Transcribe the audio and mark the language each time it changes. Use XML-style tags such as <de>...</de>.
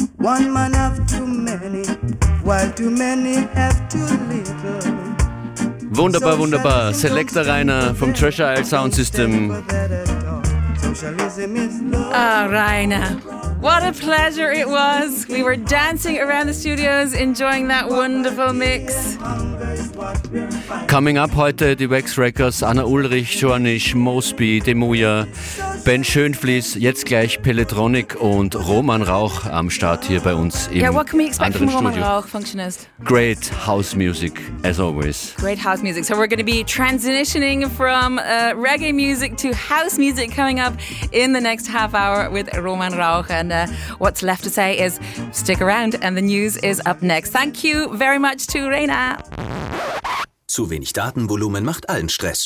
<en>one man have too many, while too many have too little.</en> <de>Wunderbar, wunderbar. Selector Rainer vom Treasure Isle Sound System.</de> <en>Oh, Rainer. What a pleasure it was. We were dancing around the studios, enjoying that wonderful mix. Coming up</en> <de>heute, die Wax Records, Anna Ulrich, Joannisch, Mosby, Demuja, Ben Schönfließ, jetzt gleich Pelletronic und Roman Rauch am Start hier bei uns im anderen Studio.</de> <en>Yeah, what can we expect from Roman Rauch, Functionist? Great house music, as always. Great house music. So we're going to be transitioning from reggae music to house music coming up in the next half hour with Roman Rauch. And what's left to say is stick around and the news is up next. Thank you very much to Rainer.</en> <de>Zu wenig Datenvolumen macht allen Stress.</de>